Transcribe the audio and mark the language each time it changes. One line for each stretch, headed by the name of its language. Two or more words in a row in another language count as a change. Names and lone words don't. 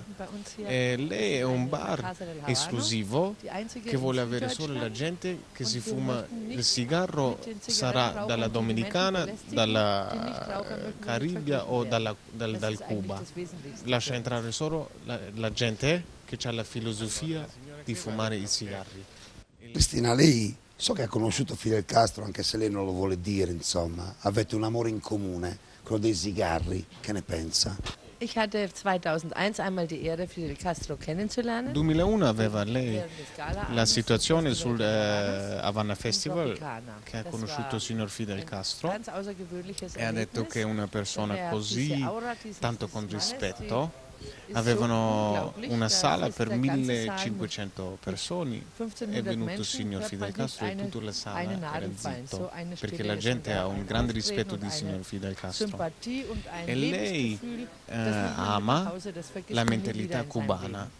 Italian: E lei è un bar esclusivo che vuole avere solo la gente che si fuma il sigaro, sarà dalla Dominicana, dalla Caribia o dal Cuba. Lascia entrare solo la gente che ha la filosofia di fumare i sigari. Cristina, lei so che ha conosciuto Fidel Castro, anche se lei non lo vuole dire, insomma, avete un amore in comune, quello dei sigari, che ne pensa?
German: Ich hatte 2001 einmal die Ehre, Fidel Castro kennenzulernen.
Italian: 2001 aveva lei la situazione sul Havana Festival, che ha conosciuto il signor Fidel Castro e ha detto che è una persona così, tanto con rispetto. Avevano una sala per 1500 persone, è venuto il signor Fidel Castro e tutta la sala era zitto, perché la gente ha un grande rispetto di signor Fidel Castro e lei ama la mentalità cubana.